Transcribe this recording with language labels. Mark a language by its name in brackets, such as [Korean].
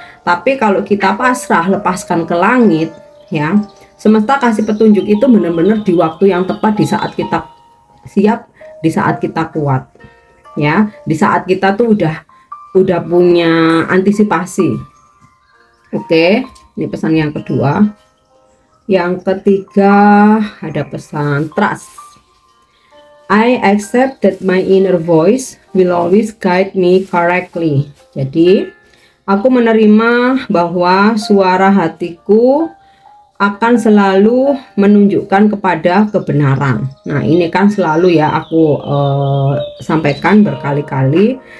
[Indonesian] Tapi kalau kita pasrah, lepaskan ke langit ya, semesta kasih petunjuk itu benar-benar di waktu yang tepat, di saat kita siap, di saat kita kuat ya, di saat kita tuh udah punya antisipasi. Oke, ini pesan yang kedua. Yang ketiga ada pesan trust. [English] I accept that my inner voice will always guide me correctly. [Indonesian] Jadi aku menerima bahwa suara hatiku akan selalu menunjukkan kepada kebenaran. Nah, ini kan selalu ya aku sampaikan berkali-kali,